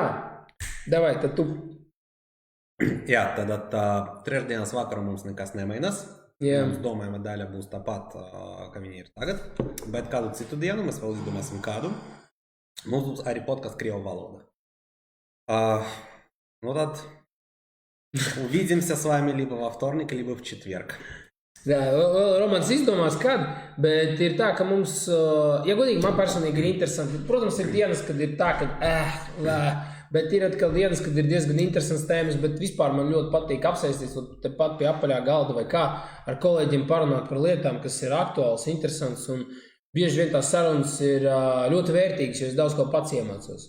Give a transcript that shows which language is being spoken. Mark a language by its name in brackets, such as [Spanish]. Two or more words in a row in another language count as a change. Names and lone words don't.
[Latvian] Jā. Davai, tad tu Jā, tad trešdienas vakaru mums nekas nemainās. Mums domājama daļa būs tāpat, ka viņi ir tagad. Bet kādu citu dienu, mēs vēl izdomāsim kādu. Mums būs arī podkast Krievu valoda. [Russian] Ну tad увидимся с вами либо во вторник, либо в четверг. [Latvian] Jā, vēl Romans izdomās, kad, bet ir tā, ka mums, ja godīgi, man personīgi ir interesanti. Protams, ir dienas, kad ir tā, ka bet ir atkal dienas, kad ir diezgan interesants tēmas, bet vispār man ļoti patīk apsēsties tepat pie apaļā galda vai kā ar kolēģiem parunāt par lietām, kas ir aktuāls, interesants, un bieži vien tās sarunas ir ļoti vērtīgas, jo es daudz ko pats iemācos.